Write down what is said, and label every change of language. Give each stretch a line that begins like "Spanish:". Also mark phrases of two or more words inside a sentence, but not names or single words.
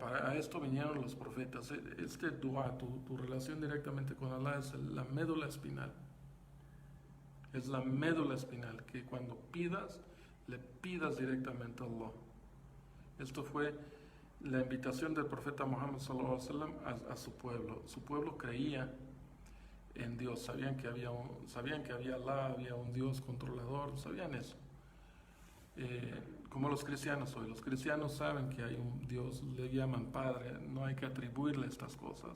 Spanish: Para esto vinieron los profetas. Este dua, tu relación directamente con Allah es la médula espinal. Es la médula espinal, que cuando pidas, le pidas directamente a Allah. Esto fue la invitación del profeta Muhammad
Arabic: صلى الله عليه وسلم
Spanish: a su pueblo. Su pueblo creía en Dios, sabían que había Allah, había un Dios controlador, sabían eso. Como los cristianos hoy, los cristianos saben que hay un Dios, le llaman Padre, no hay que atribuirle estas cosas.